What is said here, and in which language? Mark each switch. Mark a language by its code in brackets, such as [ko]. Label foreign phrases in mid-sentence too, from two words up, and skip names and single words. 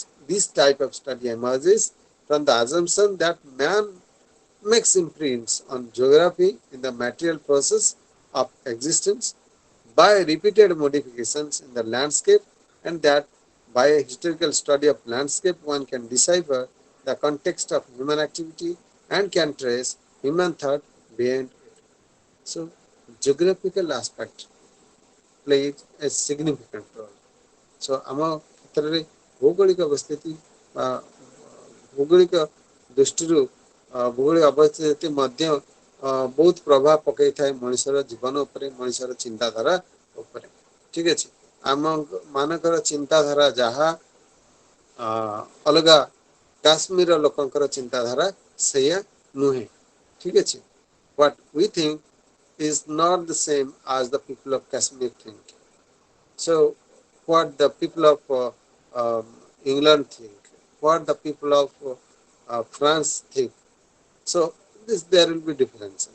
[en] This type of study emerges from the assumption that man makes imprints on geography in the material process of existence by repeated modifications in the landscape, and that by a historical study of landscape one can decipher the context of human activity and can trace human thought behind it. So geographical aspect plays a significant role. [or] So ଆମ କ୍ଷେତ୍ରରେ ଭୌଗୋଳିକ ଅବସ୍ଥିତି ବା ଭୌଗୋଳିକ ଦୃଷ୍ଟିରୁ ଭୌଗୋଳିକ ଅବସ୍ଥିତି ମଧ୍ୟ ବହୁତ ପ୍ରଭାବ ପକାଇଥାଏ ମଣିଷର ଜୀବନ ଉପରେ, ମଣିଷର ଚିନ୍ତାଧାରା ଉପରେ, ଠିକ ଅଛି। ଆମ ମାନଙ୍କର ଚିନ୍ତାଧାରା ଯାହା ଅଲଗା କାଶ୍ମୀର ଲୋକଙ୍କର ଚିନ୍ତାଧାରା ସେଇଆ ନୁହେଁ, ଠିକ ଅଛି। [en] What we think is not the same as the people of Kashmir think. So what the people of England think, what the people of France think. So there will be differences.